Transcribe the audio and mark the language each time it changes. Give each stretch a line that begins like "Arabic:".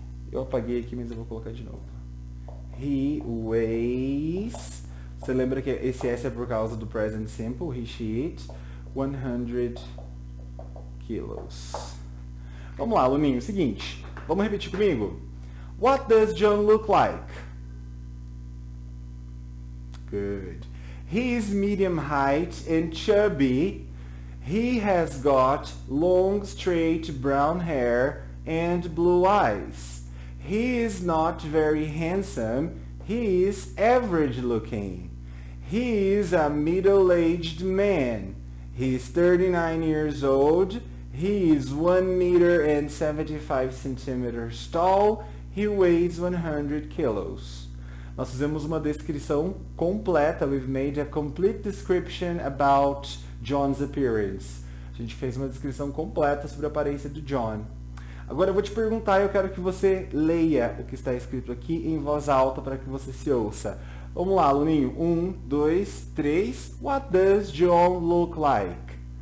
Portuguese: Eu apaguei aqui, mas eu vou colocar de novo.
English: He weighs...
Portuguese: Você lembra que esse S é por causa do present simple, he, she, it, 100 kilos. Vamos lá, aluninho, seguinte, vamos repetir comigo?
English: What does John look like? Good. He is medium height and chubby. He has got long, straight brown hair and blue eyes. He is not very handsome. He is average looking. He is a middle-aged man. He is 39 years old. He is 1 meter and 75 centimeters tall. He weighs 100 kilos.
Portuguese: Nós fizemos uma descrição completa.
English: We've made a complete description about John's appearance.
Portuguese: A gente fez uma descrição completa sobre a aparência do John. Agora eu vou te perguntar e eu quero que você leia o que está escrito aqui em voz alta para que você se ouça. Vamos lá, aluninho. 1, 2, 3.
English: What does John look like?